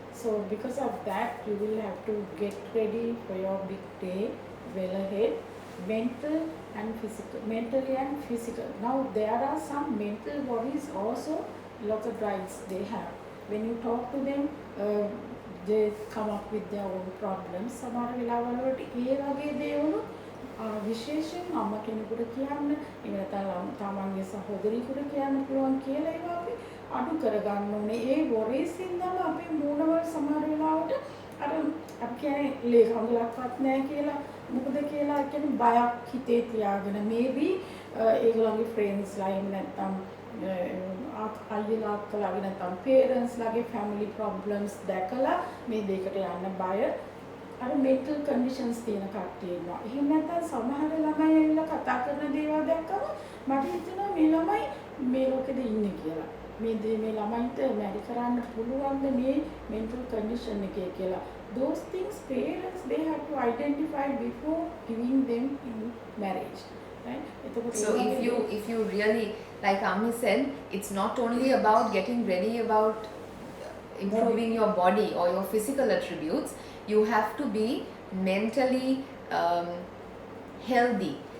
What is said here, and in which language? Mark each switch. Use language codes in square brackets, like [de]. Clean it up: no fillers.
[en] So because of that you will have to get ready for your big day well ahead, mentally and physical. Now there are some mental worries also, lots of brides they have. When you talk to them, they come up with their own problems. [si] සමහර වෙලාවල් වලට ඒ වගේ දේවල් විශේෂයෙන් අම්මා කෙනෙකුට කියන්න, එහෙම නැත්නම් තමන්ගේ සහෝදරියකට කියන්න පුළුවන් කියලා ඒවා අපි අඩු කරගන්න ඕනේ. ඒ worries ඉඳලා අපේ මූණවල සමහර වෙලාවට අර අපි කියන්නේ ලේ කඳුලක්වත් නැහැ කියලා මොකද කියලා කියන්නේ බයක් හිතේ තියාගෙන maybe ඒගොල්ලන්ගේ friends ලා එහෙම නැත්නම් අයියලා අක්කලාගේ නැත්නම් parents ලාගේ family problems දැකලා මේ දෙයකට යන්න බය අර mental conditions තියෙන කට්ටිය ඉන්නවා. එහෙම නැත්නම් සමහර ළමයි ඇවිල්ලා කතා කරන දේවල් දැක්කම මට හිතෙනවා මේ ළමයි මේ ලෝකෙද ඉන්නේ කියලා. මේ ළමයින්ට මැරි කරන්න පුළුවන්ද මේ mental condition එකේ කියලා. [en] Those things parents they have to identify before giving them in marriage. Right? So if you really, like Ami said, it's not only about getting ready about improving your body or your physical attributes, you have to be mentally healthy.